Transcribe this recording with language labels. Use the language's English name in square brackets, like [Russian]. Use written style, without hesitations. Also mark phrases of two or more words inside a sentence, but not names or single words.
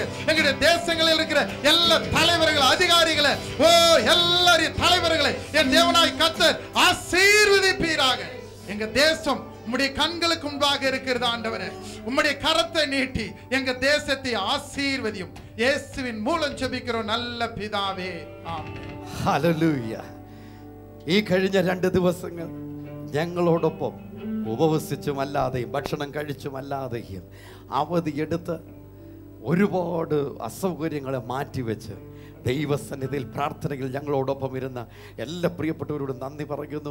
[Tamil] எங்களுடைய தேசங்களில் இருக்கிற எல்லா தலைவர்கள், அதிகாரிகளை, எல்லாரையும் தலைவர்களை என் தேவனாய் கர்த்தர் ஆசீர்வதிப்பீராக. எங்க தேசம் உம்முடைய கண்களுக்கு முன்பாக இருக்கிறது ஆண்டவரே. உம்முடைய கரத்தை நீட்டி எங்க தேசத்தை ஆசீர்வதியும். இயேசுவின் மூலம் ஜெபிக்கிறோம் நல்ல பிதாவே. [Malayalam] ആമേൻ. ഹല്ലേലൂയ. ഈ കഴിഞ്ഞ 2 ദിവസങ്ങൾ ഞങ്ങളോടൊപ്പം ഉപവസിച്ചുമല്ലാതെയും ഭക്ഷണം കഴിച്ചുമല്ലാതെയും അവധിയെടുത്ത് ഒരുപാട് അസൗകര്യങ്ങളെ മാറ്റിവെച്ച് ദൈവസന്നിധിയിൽ പ്രാർത്ഥനയിൽ ഞങ്ങളോടൊപ്പം ഇരുന്ന എല്ലാ പ്രിയപ്പെട്ടവരോടും നന്ദി പറയുന്നു.